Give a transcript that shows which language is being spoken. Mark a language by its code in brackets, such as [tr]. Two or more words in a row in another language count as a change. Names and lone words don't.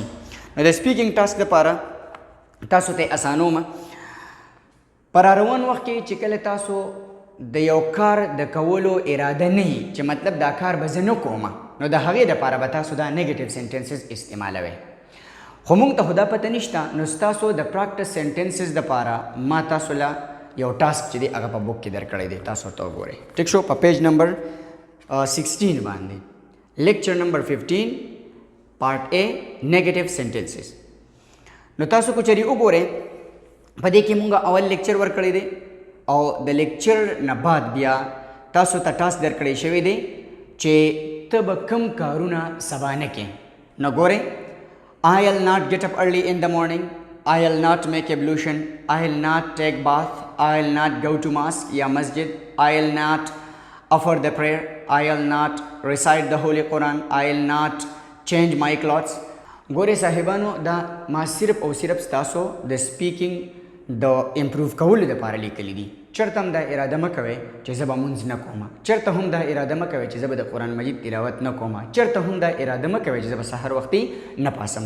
[ps] نو د [en] speaking task [ps] دپاره تاسو ته اسانوم پر روان وخت کې چې کله تاسو د یو کار د کولو اراده نه وي چې مطلب دا کار به زه نه کوم نو د هغې دپاره به تاسو دا [en] negative sentences [ps] استعمالوئ. خو موږ ته خو دا پته نشته نو ستاسو د [en] practice sentences [ps] دپاره ما تاسو له یو ټاسک چې دی هغه په بک کې درکړی دی، تاسو ورته وګورئ. ټیک شو؟ په [en] page number 16 [ps] باندې [en] lecture number 15 part A negative sentences. [ps] نو تاسو کو چری وګورئ په دې کې مونږه اول لیکچر ورکړی دی او د لیکچر نه بعد بیا تاسو ته ټاسک درکړی شوی دی چې ته به کوم کارونه سبا نه کې. [en] نو ګورئ I'll not get up early in the morning, I'll not make ablution, I'll not take bath, I'll not go to mosque या masjid, I'll not offer the prayer, I'll not recite the Holy Quran, I'll not change my clothes. [ps] ګورئ صاحبانو دا ما صرف او صرف ستاسو د سپیکینګ د امپروف کولو دپاره لیکلی دي. چېرته هم دا اراده مه کوئ چې زه به مونځ نه کوم، چېرته هم دا اراده مه کوئ چې زه به د قرآن مجید تلاوت نه کوم، چېرته هم دا اراده مه کوئ چې زه به سحر وختي نه پاسم.